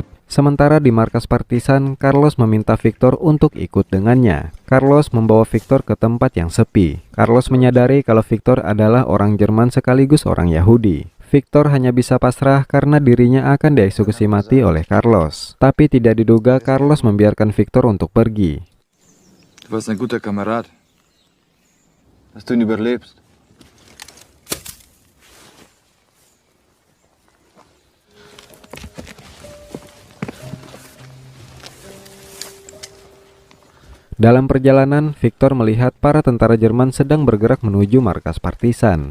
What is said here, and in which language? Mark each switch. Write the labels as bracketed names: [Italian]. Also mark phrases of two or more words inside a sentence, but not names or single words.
[Indonesian] Sementara di markas partisan, Carlos meminta Victor untuk ikut dengannya. Carlos membawa Victor ke tempat yang sepi. Carlos menyadari kalau Victor adalah orang Jerman sekaligus orang Yahudi. Victor hanya bisa pasrah karena dirinya akan dieksekusi mati oleh Carlos. Tapi tidak diduga Carlos membiarkan Victor untuk pergi. [German] Du warst ein guter Kamerad. Dass du ihn überlebst. [Indonesian] Dalam perjalanan, Victor melihat para tentara Jerman sedang bergerak menuju markas partisan.